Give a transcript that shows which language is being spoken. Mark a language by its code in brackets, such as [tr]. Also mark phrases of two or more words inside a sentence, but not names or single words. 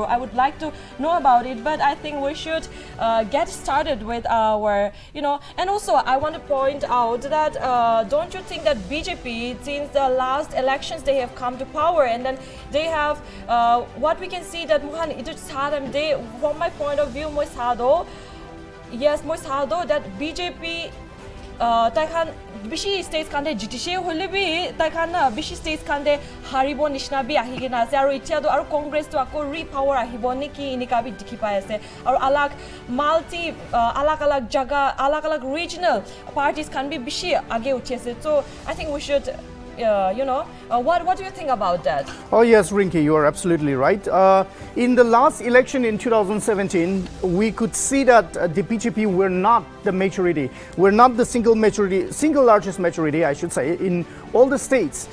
[en] I would like to know about it, but I think we should get started with our, and also I want to point out that don't you think that BJP, since the last elections, they have come to power, and then they have what we can see that from my point of view, [nag] that BJP Taikan bishi states kande jitishe hole bi taikan na bishi states kande haribo nishna bi ahigena ase aru itia do aru Congress to ako repower ahibo niki inika bi dikhi pai ase aru alag multi alag jaga alag [en] regional parties can be [nag] bishi age uthi ase. [en] So I think we should what do you think about that? Oh yes, Rinky, you are absolutely right. In the last election in 2017, we could see that the BJP were not the majority. We're not the single largest majority, I should say, in all the states.